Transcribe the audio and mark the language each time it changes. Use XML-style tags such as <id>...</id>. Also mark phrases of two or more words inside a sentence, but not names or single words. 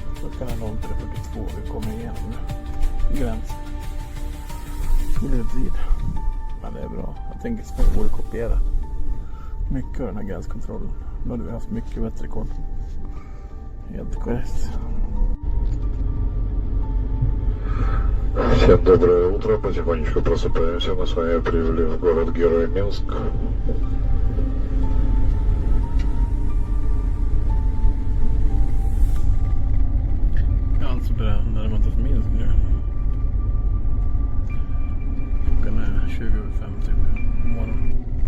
<sv>Klockan är 03:42. Vi kommer igenom nu. Gränsen. Det blir lite tid. Men det är bra. Jag tänker att vi borde kopiera mycket av den här gränskontrollen. Då hade vi haft mycket bättre koll. Helt korrekt.</sv> <ru>Всем доброе утро, потихонечку просыпаемся, мы с вами прибыли в город-герой Минск.</ru> <sv>Jag är alltså närmare oss Minsk nu. Klockan är 20:05 typ på morgonen.</sv>